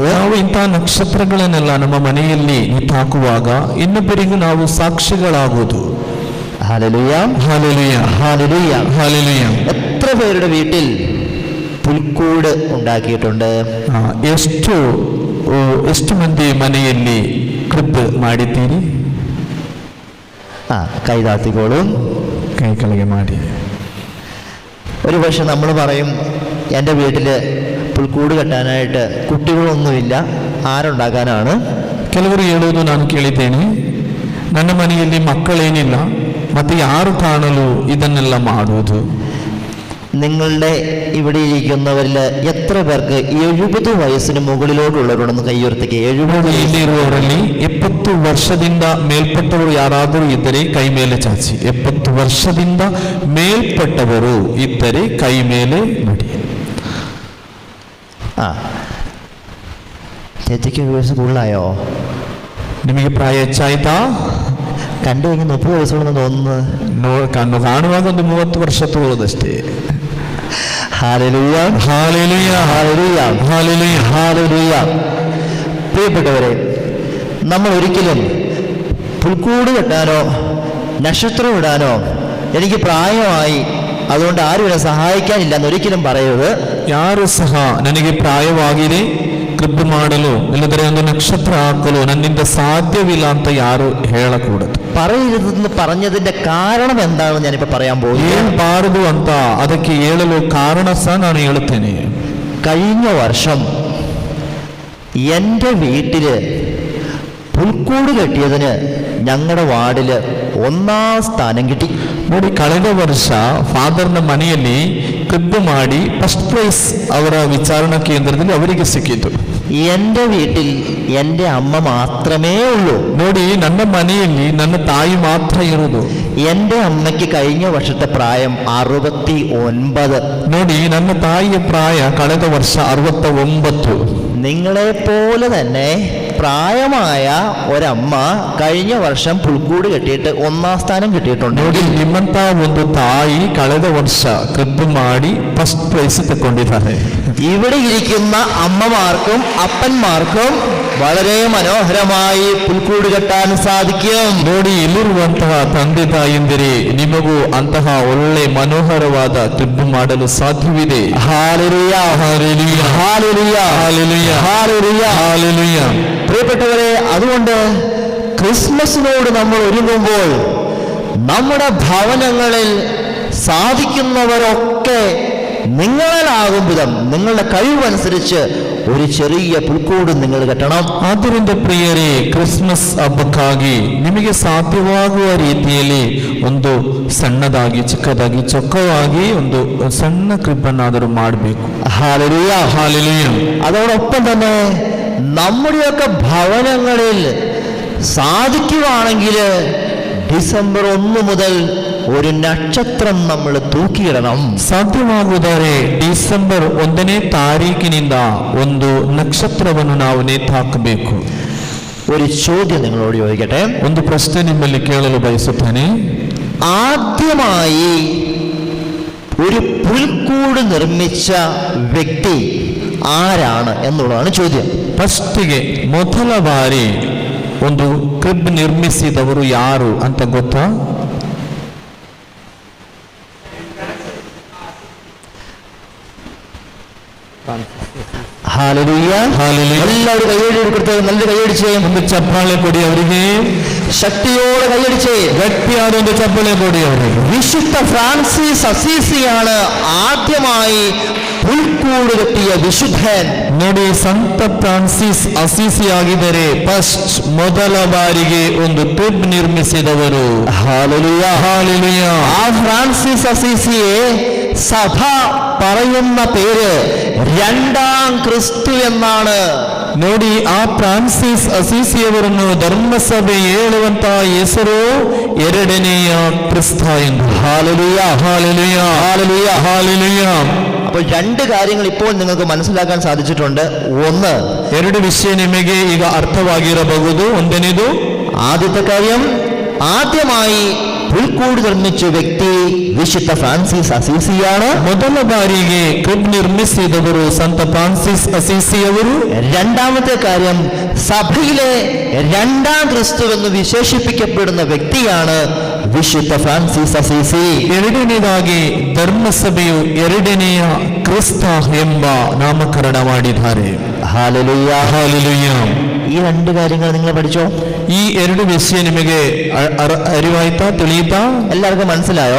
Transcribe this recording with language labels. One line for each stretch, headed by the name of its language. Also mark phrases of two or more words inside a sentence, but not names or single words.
Kannada: ನಾವು ಇಂತಹ ನಕ್ಷತ್ರಗಳನ್ನೆಲ್ಲ ನಮ್ಮ ಮನೆಯಲ್ಲಿ ನೇತಾಕುವಾಗ ಇನ್ನೊಬ್ಬರಿಗೂ ನಾವು ಸಾಕ್ಷಿಗಳಾಗುವುದು.
Malayalam: ഹല്ലേലൂയ,
Kannada: ಹಾಲೆಲೂಯ,
Malayalam: ഹല്ലേലൂയ,
Kannada: ಹಾಲೆಲೂಯ.
Malayalam: എത്ര പേരുടെ വീട്ടിൽ പുൽക്കൂട് ഉണ്ടാക്കിയിട്ടുണ്ട്?
Kannada: ಎಷ್ಟು ಮಂದಿ ಮನೆಯಲ್ಲಿ ಕ್ರಿಬ್ ಮಾಡಿದ್ದೀರಿ?
Malayalam: കൈ താത്തിക്കോളും,
Kannada: ಕೈ ಕೆಳಗೆ ಮಾಡಿ.
Malayalam: ഒരു പക്ഷെ നമ്മൾ പറയും, എൻ്റെ വീട്ടിൽ പുൽക്കൂട് കെട്ടാനായിട്ട് കുട്ടികളൊന്നുമില്ല, ആരുണ്ടാക്കാനാണ്?
Kannada: ಕೆಲವರು ಹೇಳುವುದು ನಾನು ಕೇಳಿದ್ದೇನೆ, ನನ್ನ ಮನೆಯಲ್ಲಿ ಮಕ್ಕಳೇನಿಲ್ಲ, ಮತ್ತೆ ಯಾರು ಕಾಣಲು ಇದನ್ನೆಲ್ಲ ಮಾಡುವುದು?
Malayalam: നിങ്ങളുടെ ഇവിടെ ഇരിക്കുന്നവരിൽ എത്ര പേർക്ക് 70 വയസ്സിന് മുകളിലോട്ടുള്ളവരുണ്ടെന്ന് കൈയുയർത്തിക്ക്. 70
Kannada: ಇಲ್ಲಿರುವವರಲ್ಲಿ 70 ವರ್ಷದಿಂದ ಮೇಲ್ಪಟ್ಟವರು ಯಾರಾದರೂ ಇದ್ದರೆ ಕೈ ಮೇಲೆ ಚಾಚಿ. 70 ವರ್ಷದಿಂದ ಮೇಲ್ಪಟ್ಟವರು ಇದ್ದರೆ ಕೈ ಮೇಲೆ ಮಾಡಿ.
Malayalam: ചേച്ചിക്ക് 7 വയസ്സ് കൂടുതലായോ?
Kannada: ನಿಮಗೆ ಪ್ರಾಯ ಹೆಚ್ಚಾಯ್ತಾ?
Malayalam: കണ്ടു കഴിഞ്ഞാൽ 30 വയസ്സുള്ളതെന്ന് തോന്നുന്നത്.
Kannada: ಕಾಣುವಾಗ ಒಂದು 30 ವರ್ಷ ತೋರುವುದಷ್ಟೇ.
Malayalam: ഹല്ലേലൂയ,
Kannada: ಹಾಲೆಲೂಯ,
Malayalam: ഹല്ലേലൂയ,
Kannada: ಹಾಲೆಲೂಯ,
Malayalam: ഹല്ലേലൂയ. പ്രിയപ്പെട്ടവരെ, നമ്മൾ ഒരിക്കലും പുൽക്കൂട് കെട്ടാനോ നക്ഷത്രം ഇടാനോ എനിക്ക് ಪ್ರಾಯമായി, അതുകൊണ്ട് ಆರು എന്നെ ಸಹಾಯಿക്കാനിಲ್ಲ എന്നൊരിക്കലും പറയരുത്.
Kannada: ಯಾರು ಸಹ ನನಗೆ ಪ್ರಾಯವಾಗಿದೆ, ಕೃಪೆ ಮಾಡಲು ಇಲ್ಲದ್ರೆ ಒಂದು ನಕ್ಷತ್ರ ಹಾಕಲು ನನ್ನಿಂದ ಸಾಧ್ಯವಿಲ್ಲ ಅಂತ ಯಾರು ಹೇಳಕೂಡದು.
Malayalam: പറയരുതെന്ന് പറഞ്ഞതിന്റെ കാരണം എന്താണെന്ന് ഞാനിപ്പോൾ പറയാൻ പോകുന്നു.
Kannada: ಹೇಳ್ಬಾರದು ಅಂತ ಅದಕ್ಕೆ ಹೇಳಲು ಕಾರಣ ಸಹ ನಾನು ಹೇಳುತ್ತೇನೆ.
Malayalam: കഴിഞ്ഞ വർഷം എൻ്റെ വീട്ടില് പുൽക്കൂട് കെട്ടിയതിന് ഞങ്ങളുടെ വാർഡില് 1ാം സ്ഥാനം കിട്ടി.
Kannada: ನೋಡಿ, ಕಳೆದ ವರ್ಷ ಫಾದರ್ನ ಮನೆಯಲ್ಲಿ ಕಬ್ಬು ಮಾಡಿ
English: first prize
Kannada: ಅವರ ವಿಚಾರಣಾ ಕೇಂದ್ರದಲ್ಲಿ ಅವರಿಗೆ ಸಿಕ್ಕಿತು.
Malayalam: എൻ്റെ വീട്ടിൽ എൻ്റെ ಅಮ್ಮ മാത്രമേ ഉള്ളൂ.
Kannada: ನೋಡಿ, ನನ್ನ ಮನೆಯಲ್ಲಿ ನನ್ನ ತಾಯಿ ಮಾತ್ರ ಇರುವುದು.
Malayalam: എൻ്റെ അമ്മയ്ക്ക് കഴിഞ്ഞ വർഷത്തെ പ്രായം 69.
Kannada: ನೋಡಿ, ನನ್ನ ತಾಯಿಯ ಪ್ರಾಯ ಕಳೆದ ವರ್ಷ 69.
Malayalam: നിങ്ങളെപ്പോലെ തന്നെ പ്രായമായ ഒരമ്മ കഴിഞ്ഞ വർഷം പുൽക്കൂട് കെട്ടിയിട്ട് 1ാം സ്ഥാനം കിട്ടിയിട്ടുണ്ട്.
Kannada: ನೋಡಿ, ನಿಮ್ಮಂತ ಒಂದು ತಾಯಿ ಕಳೆದ ವರ್ಷ ಕಬ್ಬು ಮಾಡಿ
English: first prize
Kannada: ತಗೊಂಡಿದ್ದಾರೆ.
Malayalam: ഇവിടെ ഇരിക്കുന്ന അമ്മമാർക്കും അപ്പന്മാർക്കും വളരെ മനോഹരമായി പുൽക്കൂട് കെട്ടാൻ സാധിക്കും.
Kannada: ನೋಡಿ, ಇಲ್ಲಿರುವಂತಹ ತಂದೆ ತಾಯಿಂದಿರೇ, ನಿಮಗೂ ಅಂತಹ ಒಳ್ಳೆ ಮನೋಹರವಾದ ಕಬ್ಬು ಮಾಡಲು ಸಾಧ್ಯವಿದೆ.
Malayalam: ഹല്ലേലൂയ, ഹല്ലേലൂയ, ഹല്ലേലൂയ, ഹല്ലേലൂയ, ഹല്ലേലൂയ. ഹല്ലേലൂയ. പ്രിയപ്പെട്ടവരെ, അതുകൊണ്ട് ക്രിസ്മസിനോട് നമ്മൾ ഒരുങ്ങുമ്പോൾ നമ്മുടെ ഭവനങ്ങളിൽ സാധിക്കുന്നവരൊക്കെ നിങ്ങളാകും വിധം നിങ്ങളുടെ കഴിവനുസരിച്ച് ഒരു ചെറിയ പുൽക്കൂട് നിങ്ങൾ കെട്ടണം.
Kannada: ಆದ್ದರಿಂದ ಪ್ರಿಯರೇ, ಕ್ರಿಸ್ಮಸ್ ಹಬ್ಬಕ್ಕಾಗಿ ನಿಮಗೆ ಸಾಧ್ಯವಾಗುವ ರೀತಿಯಲ್ಲಿ ಒಂದು ಸಣ್ಣದಾಗಿ, ಚಿಕ್ಕದಾಗಿ, ಚೊಕ್ಕವಾಗಿ ಒಂದು ಸಣ್ಣ ಕ್ರಿಬ್ಬನ್ನಾದರೂ ಮಾಡಬೇಕು.
Malayalam: ഹല്ലേലൂയ, ഹല്ലേലൂയ. അതോടൊപ്പം തന്നെ നമ്മുടെയൊക്കെ ഭവനങ്ങളിൽ സാധിക്കുകയാണെങ്കിൽ ഡിസംബർ 1 മുതൽ ഒരു നക്ഷത്രം നമ്മൾ തൂക്കിയിടണം.
Kannada: ಸಾಧ್ಯವಾಗುವುದಾದರೆ ಡಿಸೆಂಬರ್ 1ನೇ ತಾರೀಕಿನಿಂದ ಒಂದು ನಕ್ಷತ್ರವನ್ನು ನಾವು ನೇತಾಕಬೇಕು.
Malayalam: ഒരു ചോദ്യം നിങ്ങളോട് ചോദിക്കട്ടെ.
Kannada: ಒಂದು ಪ್ರಶ್ನೆ ನಿಮ್ಮಲ್ಲಿ ಕೇಳಲು ಬಯಸುತ್ತೇನೆ.
Malayalam: ആദ്യമായി ഒരു പുൽക്കൂട് നിർമ്മിച്ച വ്യക്തി ആരാണ് എന്നുള്ളതാണ് ചോദ്യം.
Kannada: ಫಸ್ಟಿಗೆ ಮೊದಲ ಬಾರಿ ಒಂದು ಕ್ರಿಬ್ ನಿರ್ಮಿಸಿದವರು ಯಾರು ಅಂತ ಗೊತ್ತಾ?
Malayalam: ഹല്ലേലൂയ, ഹല്ലേലൂയ. എല്ലാവരും കൈയടി കൊടുത്ത് നല്ല കൈയടിച്ചേ.
Kannada: ಒಂದು ಚಪ್ಪಾಳೆ ಕೊಡಿ ಅವರಿಗೆ,
Malayalam: ശക്തിയോടെ കൈയടിച്ചേ.
Kannada: ಗಟ್ಟಿಯಾದ ಒಂದು ಚಪ್ಪಾಳೆ ಕೊಡಿ ಅವರಿಗೆ.
Malayalam: വിശുദ്ധ ഫ്രാൻസിസ് അസീസിയാണ് ആദ്യമായി പുൽക്കൂട് കെട്ടിയ വിശുദ്ധൻ.
Kannada: ನೋಡಿ, ಸಂತ ಫ್ರಾನ್ಸಿಸ್ ಅಸೀಸಿ ಆಗಿದ್ದಾರೆ ಫಸ್ಟ್ ಮೊದಲ ಬಾರಿಗೆ ಒಂದು ಕ್ರಿಬ್ ನಿರ್ಮಿಸಿದವರು.
Malayalam: ഹല്ലേലൂയ, ഹല്ലേലൂയ. ആ ഫ്രാൻസിസ് അസീസിയെ സഭ പറയുന്ന പേര് 2ാം ക്രിസ്തു എന്നാണ്.
Kannada: ನೋಡಿ, ಆ ಫ್ರಾನ್ಸಿಸ್ ಅಸೀಸಿಯವರನ್ನು ಧರ್ಮಸಭೆ ಹೇಳುವಂತಹ ಹೆಸರು 2ನೆಯ ಕ್ರಿಸ್ತ ಎಂದು.
Malayalam: ഹല്ലേലൂയ, ഹല്ലേലൂയ, ഹല്ലേലൂയ. ഹല്ലേലൂയ. അപ്പോൾ 2 കാര്യങ്ങൾ ഇപ്പോൾ നിങ്ങൾക്ക് മനസ്സിലാക്കാൻ സാധിച്ചിട്ടുണ്ട്. ഒന്ന്,
Kannada: 2 ವಿಷಯ ನಿಮಗೆ ಈಗ ಅರ್ಥವಾಗಿರಬಹುದು. ಒಂದನೇದು,
Malayalam: ആദ്യത്തെ കാര്യം, ആദ്യമായി പുൽക്കൂട് നിർമ്മിച്ച വ്യക്തി വിശുദ്ധ ഫ്രാൻസിസ് അസീസിയാണ്.
Kannada: ಮೊದಲ ಬಾರಿಗೆ ಕ್ರಿಬ್ ನಿರ್ಮಿಸಿದವರು ಸಂತ ಫ್ರಾನ್ಸಿಸ್ ಅಸೀಸಿಯವರು.
Malayalam: രണ്ടാമത്തെ കാര്യം, സഭയിലെ 2ാം ക്രിസ്തു എന്ന് വിശേഷിപ്പിക്കപ്പെടുന്ന വ്യക്തിയാണ് വിശുദ്ധ ഫ്രാൻസിസ് അസീസി.
Kannada: ಎರಡನೇದಾಗಿ ಧರ್ಮಸಭೆಯು 2ನೆಯ ಕ್ರಿಸ್ತ ಎಂಬ ನಾಮಕರಣ ಮಾಡಿದ್ದಾರೆ.
Malayalam: ഹല്ലേലൂയ,
Kannada: ಹಲ್ಲೆಲೂಯ.
Malayalam: ഈ 2 കാര്യങ്ങൾ നിങ്ങൾ പഠിച്ചോ?
Kannada: ಈ 2 ವಿಷಯ ನಿಮಗೆ ಅರಿವಾಯ್ತಾ, ತಿಳಿಯುತ್ತಾ,
Malayalam: എല്ലാവർക്കും മനസ്സിലായോ?